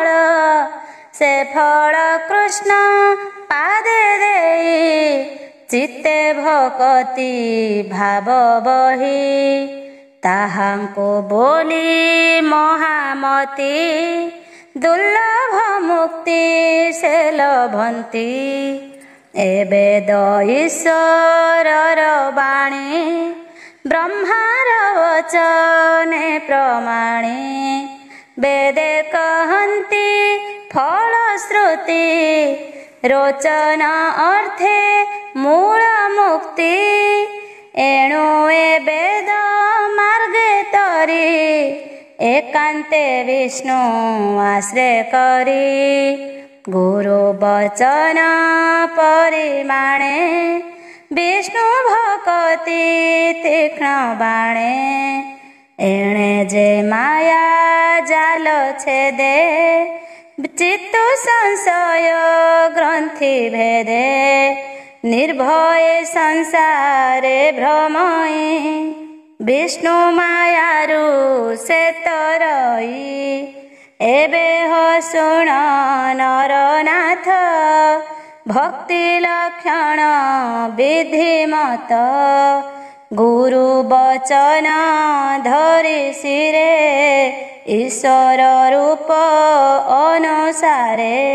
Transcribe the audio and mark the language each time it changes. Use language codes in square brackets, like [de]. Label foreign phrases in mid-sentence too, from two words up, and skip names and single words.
[or] ସେ ଫଳ କୃଷ୍ଣ ପାଦେ ଦେଇ ଚିତ୍ତେ ଭକ୍ତି ଭାବ ବହି। ତାହାଙ୍କୁ ବୋଲି ମହାମତି ଦୁର୍ଲଭ ମୁକ୍ତି ସେ ଲଭନ୍ତି। ଏବେଦ ଈଶ୍ୱରର ବାଣୀ ବ୍ରହ୍ମାର ବଚନେ ପ୍ରମାଣେ। ବେଦେ କହନ୍ତି ଫଳଶ୍ରୁତି ରୋଚନ ଅର୍ଥେ ମୂଳ ମୁକ୍ତି। ଏଣୁ ଏ ବେଦ ମାର୍ଗେ ତରି ଏକାନ୍ତେ ବିଷ୍ଣୁ ଆଶ୍ରୟ କରି। ଗୁରୁ ବଚନ ପରିମାଣେ ବିଷ୍ଣୁ ଭକ୍ତି ତୀକ୍ଷ୍ଣ ବାଣେ। ଏଣେ ଯେ ମାୟା ଜାଲ ଛେଦେ ଚିତ୍ତୁ ସଂଶୟ ଗ୍ରନ୍ଥି ଭେଦେ। ନିର୍ଭୟ ସଂସାରେ ଭ୍ରମଇ ବିଷ୍ଣୁ ମାୟାରୁ ସେ ତରଇ। ଏବେ ହୋ ଶୁଣ ନରନାଥ ଭକ୍ତି ଲକ୍ଷଣ ବିଧିମତ। ଗୁରୁ ବଚନ ଧରି ସିରେ ଈଶ୍ୱର ରୂପ ଅନୁସାରେ।